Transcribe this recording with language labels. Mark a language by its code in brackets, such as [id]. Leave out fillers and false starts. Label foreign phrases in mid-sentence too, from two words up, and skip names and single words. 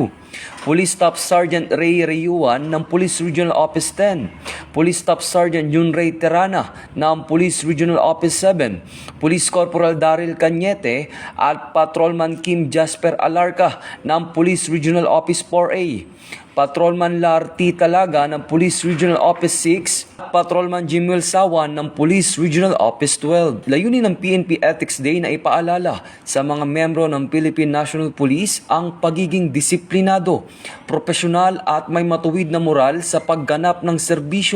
[tl] Police Staff Sergeant Ray Rayuan ng Police Regional Office 10, Police Staff Sergeant Junray Terana ng Police Regional Office 7, Police Corporal Daryl Cañete at Patrolman Kim Jasper Alarca ng Police Regional Office 4A, Patrolman Larty Talaga ng Police Regional Office 6, Patrolman Jimuel Sawan ng Police Regional Office 12. Layunin ng PNP Ethics Day na ipaalala sa mga membro ng Philippine National Police ang pagiging disiplinado, profesional at may matuwid na moral sa pagganap ng serbisyo.